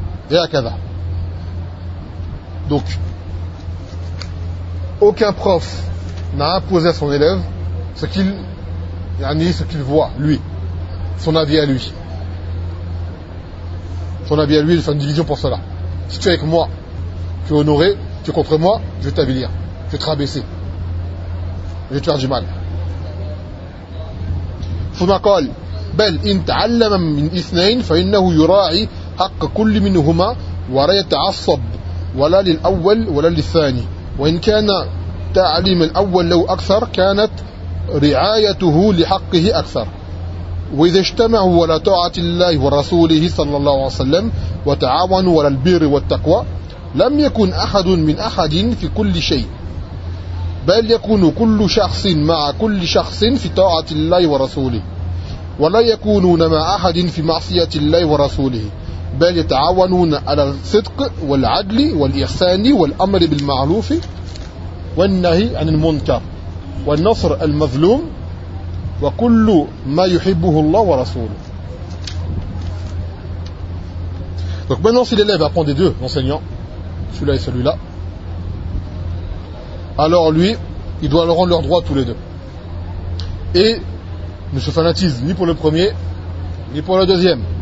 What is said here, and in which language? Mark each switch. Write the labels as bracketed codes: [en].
[fr] Et à Kaza. Donc, aucun prof n'a imposé à son élève ce qu'il voit, lui. Son avis à lui. Il fait une division pour cela. Si tu es avec moi, tu es honoré, tu es contre moi, je vais t'avilir, je vais te rabaisser. Je vais te faire du mal. [ar] ثم قال بل إن تعلم من اثنين فإنه يراعي حق كل منهما ولا يتعصب ولا للأول ولا للثاني وإن كان تعليم الأول لو أكثر كانت رعايته لحقه أكثر وإذا اجتمعوا على طاعة الله ورسوله صلى الله عليه وسلم وتعاونوا على البر والتقوى لم يكن أحد من أحد في كل شيء بل يكون كل شخص مع كل شخص في طاعة الله ورسوله ولا يكونون مع أحد في معصية الله ورسوله بل يتعاونون على الصدق والعدل والإحسان والأمر بالمعروف والنهي عن المنكر والنصر المظلوم وكل ما يحبه الله ورسوله. [fr] Donc maintenant si l'élève apprend des deux enseignants, celui-là et celui-là, alors lui, il doit leur rendre leurs droits tous les deux. Et ne se fanatise ni pour le premier, ni pour le deuxième.